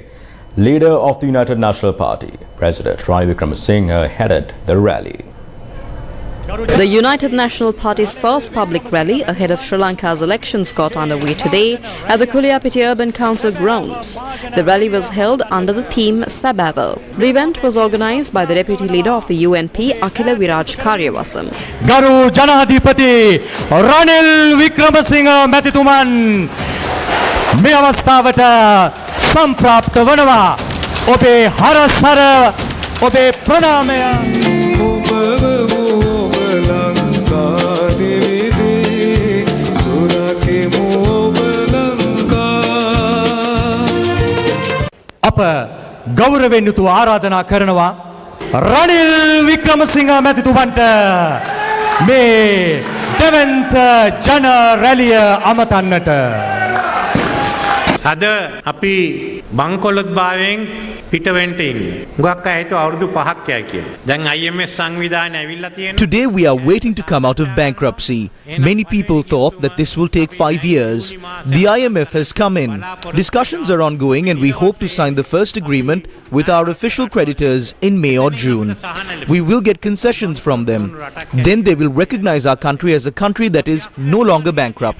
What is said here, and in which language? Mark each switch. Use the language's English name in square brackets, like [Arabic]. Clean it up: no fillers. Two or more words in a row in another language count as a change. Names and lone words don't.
[English] Leader of the United National Party, President Ranil Wickremesinghe, headed the rally. The United National Party's first public rally ahead of Sri Lanka's elections got underway today at the Kuliyapiti Urban Council grounds. The rally was held under the theme Sabaval. The event was organised by the Deputy Leader of the UNP, Akila Viraj Karyawasam. [Sinhala] ගරු ජනාධිපති Ranil Wickramasinghe Mathituman මේ අවස්ථාවට සම්ප්‍රාප්ත වනවා ඔබේ හරසර ඔබේ ප්‍රණාමය අප ගෞරවයෙන් යුතුව ආරාධනා කරනවා රනිල් වික්‍රමසිංහ මැතිතුමන්ට මේ දෙවන්ත ජන රැලිය අමතන්නට අද අපි බංකොලොත් භාවයෙන් පිටවෙන්ට ඉන්නේ. ගොක්ක හිතුව අවුරුදු 5ක් යයි කියලා. දැන් IMF සංවිධානය ඇවිල්ලා තියෙනවා. [English] Today we are waiting to come out of bankruptcy. Many people thought that this will take 5 years. The IMF has come in. Discussions are ongoing and we hope to sign the first agreement with our official creditors in May or June. We will get concessions from them. Then they will recognize our country as a country that is no longer bankrupt.